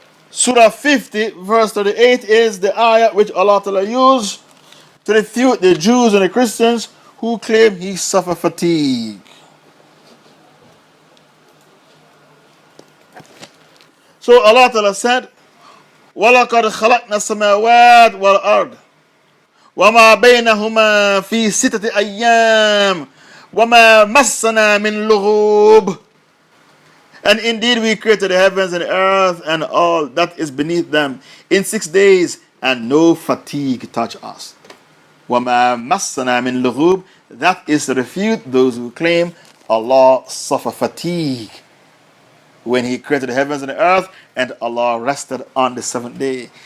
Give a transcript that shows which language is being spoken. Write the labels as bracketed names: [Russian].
[English] Surah 50 verse 38 is the ayah which Allah Ta'ala used to refute the Jews and the Christians who claim he suffered fatigue. So Allah Ta'ala said, [Arabic] وَلَقَدْ خَلَقْنَا السَّمَاوَاتِ وَالْأَرْضِ وَمَا بَيْنَهُمَا فِي سِتَّةِ أَيَّامٍ وَمَا مَسَّنَا مِنْ لُغُوبٍ. [English] And indeed we created the heavens and the earth and all that is beneath them in 6 days, and no fatigue touched us. [Arabic] وَمَا مَسَّنَا مِنْ لُغُوبٍ. [English] That is to refute those who claim Allah suffered fatigue when he created the heavens and the earth, and Allah rested on the seventh day.